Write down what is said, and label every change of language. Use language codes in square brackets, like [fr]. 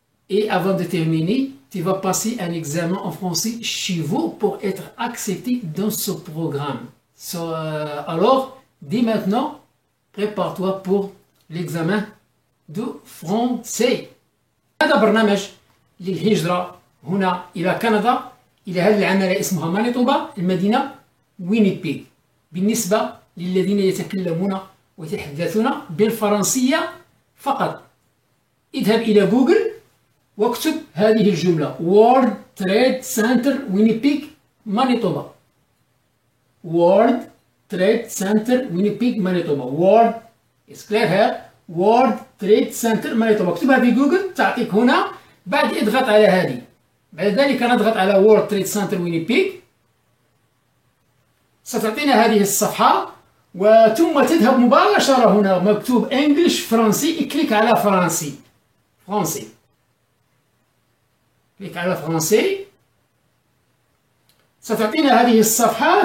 [fr] Et avant de terminer, tu vas passer un examen en français chez vous pour être accepté dans ce programme. Alors, dès maintenant, prépare-toi pour l'examen de français. [ar] هذا برنامج للهجرة هنا إلى كندا، إلى هذه العمالة اسمها مانيتوبا، المدينة وينيبيغ. بالنسبة للذين يتكلمون ويتحدثون بالفرنسية فقط، اذهب إلى جوجل واكتب هذه الجملة: World Trade Center Winnipeg مانيتوبا. [en] World Trade Center Winnipeg Manitoba. World is clear here. World Trade Center Manitoba. [ar] اكتبها في جوجل تعطيك هنا. بعد اضغط على هذه. بعد ذلك نضغط على World Trade Center Winnipeg. ستعطينا هذه الصفحة وثم تذهب مباشرة هنا مكتوب انجلش فرنسي. كليك على فرنسي. كليك على فرنسي. ستعطينا هذه الصفحة.